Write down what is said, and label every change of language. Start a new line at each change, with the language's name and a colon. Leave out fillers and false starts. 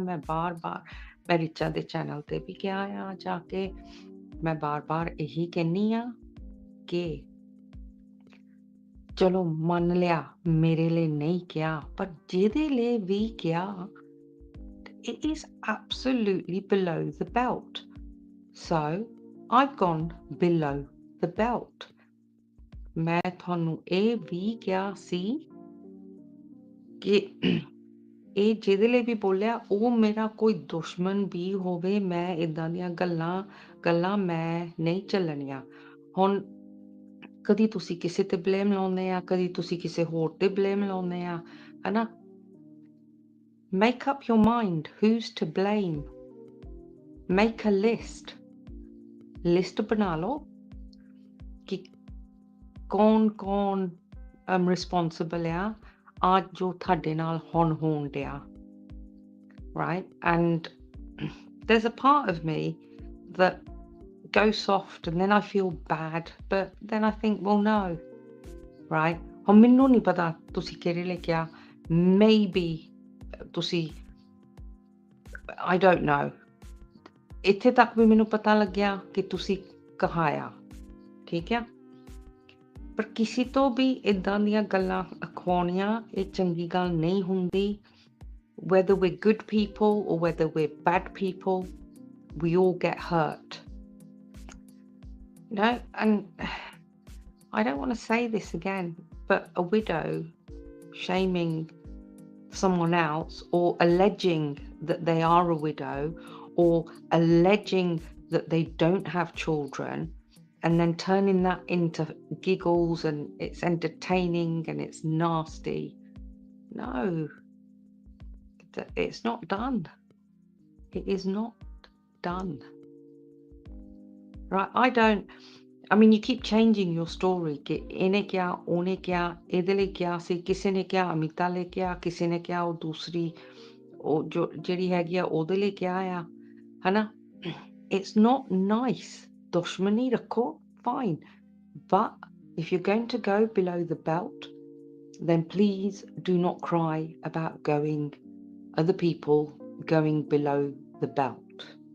Punjabi: ਮੈਂ ਬਾਰ-ਬਾਰ ਮੈਂ ਰਿਚਾ ਦੇ ਚੈਨਲ ਤੇ ਵੀ ਕਿਹਾ ਆ ਜਾ ਕੇ, ਮੈਂ ਬਾਰ-ਬਾਰ ਇਹੀ ਕਹਿੰਦੀ ਆ ਕਿ ਚਲੋ ਮੰਨ ਲਿਆ ਮੇਰੇ ਲਈ ਨਹੀਂ ਕਿਹਾ, ਪਰ ਜਿਹਦੇ ਲਈ ਵੀ ਕਿਹਾ
English: it is absolutely below the belt. So I've gone below the belt.
Punjabi: ਮੈਂ ਤੁਹਾਨੂੰ ਇਹ ਵੀ ਕਿਹਾ ਸੀ ਕਿ ਇਹ ਜਿਹਦੇ ਲਈ ਵੀ ਬੋਲਿਆ ਉਹ ਮੇਰਾ ਕੋਈ ਦੁਸ਼ਮਣ ਵੀ ਹੋਵੇ, ਮੈਂ ਏਦਾਂ ਦੀਆਂ ਗੱਲਾਂ ਮੈਂ ਨਹੀਂ ਚੱਲਣੀਆਂ. ਹੁਣ ਕਦੀ ਤੁਸੀਂ ਕਿਸੇ ਤੇ ਬਲੇਮ ਲਾਉਂਦੇ ਆ, ਕਦੀ ਤੁਸੀਂ ਕਿਸੇ ਹੋਰ ਤੇ ਬਲੇਮ ਲਾਉਂਦੇ ਆ, ਹਨਾ.
English: Make up your mind who's to blame. Make a list.
Punjabi: List ਬਣਾ ਲਓ ਕਿ ਕੌਣ responsible ਆ ਅੱਜ ਜੋ ਤੁਹਾਡੇ ਨਾਲ ਹੁਣ ਹੋਣ ਡਿਆ, right?
English: And there's a part of me that goes soft and then I feel bad, but then I think, well, no, right?
Punjabi: ਹੁਣ ਮੈਨੂੰ ਨਹੀਂ ਪਤਾ ਤੁਸੀਂ ਕਿਹੜੇ ਲਈ ਕਿਹਾ, maybe ਤੁਸੀਂ
English: I don't know.
Punjabi: ਇੱਥੇ ਤੱਕ ਵੀ ਮੈਨੂੰ ਪਤਾ ਲੱਗਿਆ ਕਿ ਤੁਸੀਂ ਕਹਾਇਆ, ਠੀਕ ਆ? ਪਰ ਕਿਸੇ ਤੋਂ ਵੀ ਏਦਾਂ ਦੀਆਂ ਗੱਲਾਂ ਅਖਵਾਉਣੀਆਂ ਇਹ ਚੰਗੀ ਗੱਲ ਨਹੀਂ ਹੁੰਦੀ।
English: Whether we're good people or whether we're bad people, we all get hurt. You know, and I don't want to say this again, but a widow shaming someone else or alleging that they are a widow or alleging that they don't have children and then turning that into giggles and it's entertaining and it's nasty. No, it's not done. It is not done. Right? I mean, you keep changing your story
Hindi: कि इन्हें क्या, उन्हें क्या,
Punjabi: ਇਹਦੇ ਲਈ ਕਿਹਾ ਸੀ, ਕਿਸੇ ਨੇ ਕਿਹਾ ਅਮਿਤਾ ਲਈ ਕਿਹਾ, ਕਿਸੇ ਨੇ ਕਿਹਾ ਉਹ ਦੂਸਰੀ ਉਹ ਜੋ ਜਿਹੜੀ ਹੈਗੀ ਆ ਉਹਦੇ ਲਈ ਕਿਹਾ ਆ, ਹਨਾ?
English: It's not nice.
Punjabi: ਦੁਸ਼ਮਣੀ ਰੱਖੋ,
English: fine. But if you're going to go below the belt, then please do not cry about other people going below the belt.